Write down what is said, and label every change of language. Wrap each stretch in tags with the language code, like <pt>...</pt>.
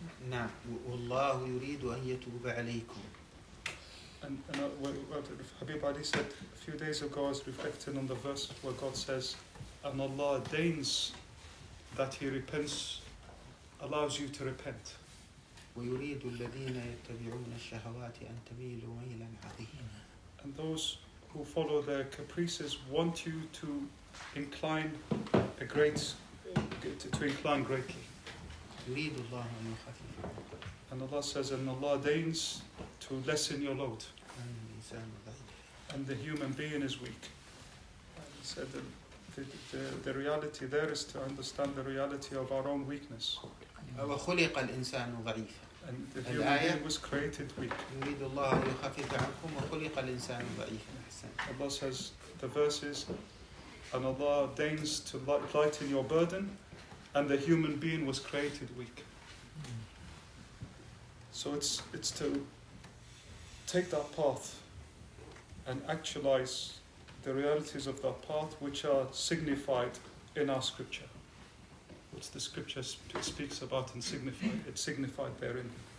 <ar>نعم والله يريد أن يتوب عليكم.</ar> <en>And Habib Ali said a few days ago, I was reflecting on the verse where God says, and Allah deigns that He repents, allows you to repent.</en> <ar>ويريد الذين يتبعون الشهوات أن تميلوا ميلا عظيما.</ar> <en>And those who follow their caprices want you to incline to incline greatly.</en> <ar>يريد الله أن يخفف</ar> <en>And Allah says, and Allah deigns to lessen your load.</en> <ar>الإنسان ضعيف.</ar> <en>And the human being is weak. And he said that the reality there is to understand the reality of our own weakness.</en> <ar>وخلق الإنسان ضعيفا.</ar> <en>And the human being was created weak.</en> <ar>يريد الله أن يخفف عنكم وخلق الإنسان ضعيفا.</ar> <en>Allah says, the verse is, and Allah deigns to lighten your burden, and the human being was created weak. So it's to take that path and actualize the realities of that path which are signified in our scripture, which the scripture speaks about and it's signified therein.</en>